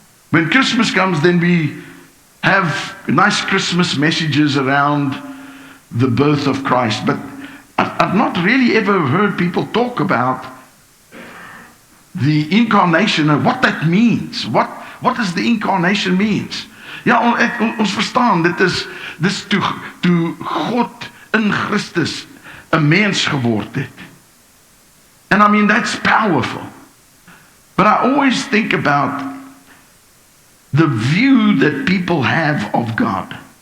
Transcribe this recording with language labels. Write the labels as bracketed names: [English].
[English] When Christmas comes, then we have nice Christmas messages around the birth of Christ, but I've not really ever heard people talk about the incarnation and what that means. What does the incarnation means? [Afrikaans] Ja, ons verstaan, dit is toe God in Christus 'n mens geword het. [English] And I mean, that's powerful. But I always think about the view that people have of God.